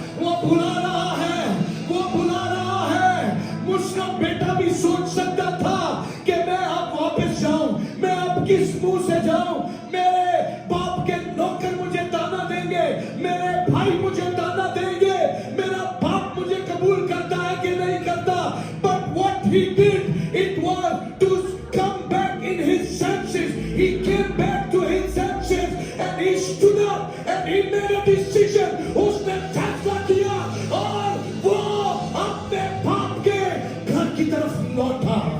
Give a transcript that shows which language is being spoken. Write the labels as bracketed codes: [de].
[hi] वो बुला रहा है, वो बुला रहा है। मुझका बेटा भी सोच सकता था कि मैं अब वापस जाऊं, मैं अब किस मुंह से जाऊं, मेरे बाप के नौकर मुझे ताना देंगे, मेरे भाई मुझे ताना देंगे, मेरा बाप मुझे कबूल करता है कि नहीं करता। [en] But what he did, it was to come back in his senses. He came back to his senses and he stood up and he made a decision. [hi] उसने फैसला किया और वो अपने बाप के घर की तरफ लौटा।